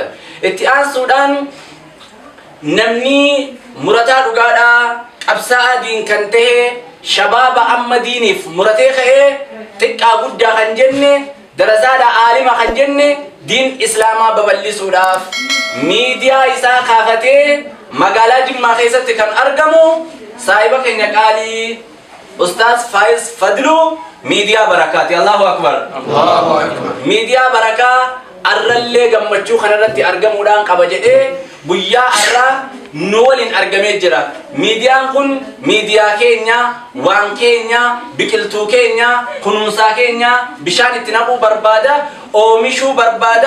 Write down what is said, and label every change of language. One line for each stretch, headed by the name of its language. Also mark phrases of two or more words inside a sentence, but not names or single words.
Oromo: Itti aansuudhaan namni murataa dhugaadhaa qabsaa'aa diin kan ta'e shabaaba amma diiniif muratee ka'ee xiqqaa guddaa kan jenne darasaadha aalima kan jenne diin islaamaa babal'isuudhaaf miidiyaa isaa kaafatee magaalaa Jimmaa keessatti kan argamu saahiba keenya qaalii Ustaaz Faiz Fadlu miidiyaa barakaati.
Arabic: الله أكبر. الله أكبر.
Oromo: Miidiyaa barakaa arrallee gammachuu kanarratti argamuudhaan qaba jedhee guyyaa arraa nu waliin argamee jira. Miidiyaan kun miidiyaa keenya, waan keenya, biqiltuu keenya, kunuunsaa keenya, bishaan itti naquu barbaada, oomishuu barbaada.